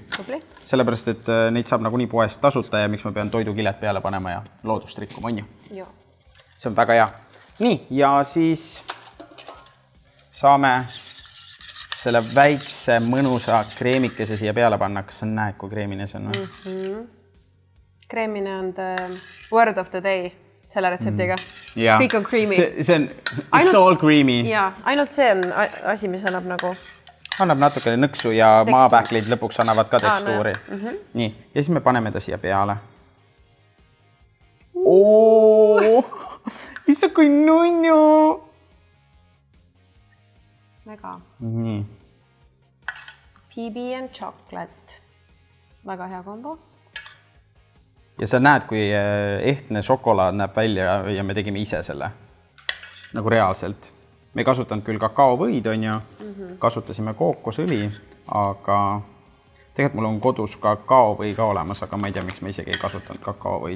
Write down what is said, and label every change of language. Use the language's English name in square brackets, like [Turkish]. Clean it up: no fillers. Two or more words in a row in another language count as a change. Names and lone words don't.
[Estonian] Sellepärast, et neid saab nagu nii poest tasuta ja miks ma pean toidukilet peale panema ja loodust rikkuma, on ju? See on väga hea. Nii, ja siis saame selle väikse mõnusa kreemikese siia peale panna. Kas sa näed, kui kreemine see on? Kreemine on [English] the word of the day [Estonian] selle retseptiga. Kõik on creamy. See on, [English] it's all creamy. [Estonian] Jaa, ainult see on asi, mis annab nagu... Annab natukene nõksu ja maapähklid lõpuks annavad ka tekstuuri. Nii, ja siis me paneme ta siia peale. Issa kui nunnu! Väga. Nii. [English] PB and chocolate. [Estonian] Väga hea kombo. Ja sa näed, kui ehtne šokolaad näeb välja ja me tegime ise selle. Nagu reaalselt. Me ei kasutanud küll kakaovõid, on ju, kasutasime kookosõli, aga tegelikult mul on kodus kakaovõi ka olemas, aga ma ei tea, miks ma isegi ei kasutanud kakaovõid.